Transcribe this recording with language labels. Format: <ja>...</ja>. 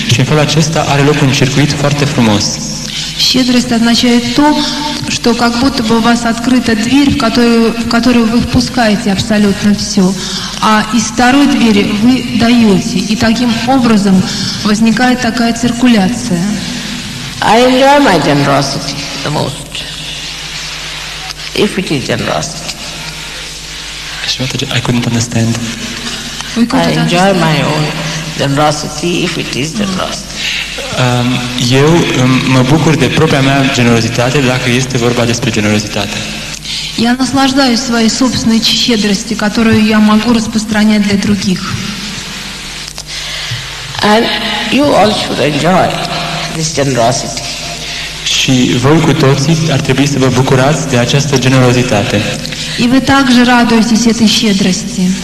<ro>Și în felul acesta are loc un circuit foarte frumos.</ro> <ru>Щедрость означает то, что как будто бы у вас открыта дверь, в которую вы впускаете абсолютно все, а из второй двери вы даете. И таким образом возникает такая циркуляция.</ru> <en>I enjoy my generosity the most, if it is generosity. I couldn't understand. I enjoy my own generosity if it is generosity.</en> <ro>Eu mă bucur de propria mea generozitate dacă este vorba despre generozitate.</ro> <ru>Я наслаждаюсь своей собственной щедростью, которую я могу распространять для других.</ru> <en>And you all should enjoy this generosity.</en> <ro>Și voi cu toții ar trebui să vă bucurați de această generozitate.</ro> <ru>И вы также радуетесь этой щедрости.</ru>